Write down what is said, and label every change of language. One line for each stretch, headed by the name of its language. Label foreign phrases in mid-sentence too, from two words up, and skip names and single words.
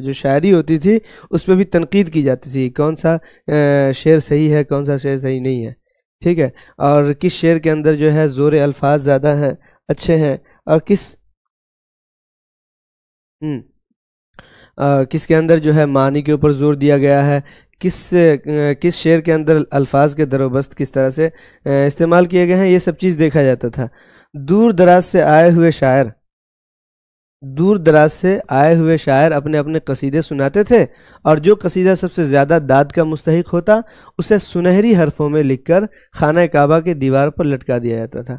Urdu: جو شاعری ہوتی تھی اس پہ بھی تنقید کی جاتی تھی، کون سا شعر صحیح ہے، کون سا شعر صحیح نہیں ہے، ٹھیک ہے، اور کس شعر کے اندر جو ہے زور الفاظ زیادہ ہیں، اچھے ہیں، اور کس کے اندر جو ہے معنی کے اوپر زور دیا گیا ہے، کس شعر کے اندر الفاظ کے در و بست کس طرح سے استعمال کیے گئے ہیں، یہ سب چیز دیکھا جاتا تھا. دور دراز سے آئے ہوئے شاعر اپنے اپنے قصیدے سناتے تھے، اور جو قصیدہ سب سے زیادہ داد کا مستحق ہوتا اسے سنہری حرفوں میں لکھ کر خانہ کعبہ کے دیوار پر لٹکا دیا جاتا تھا.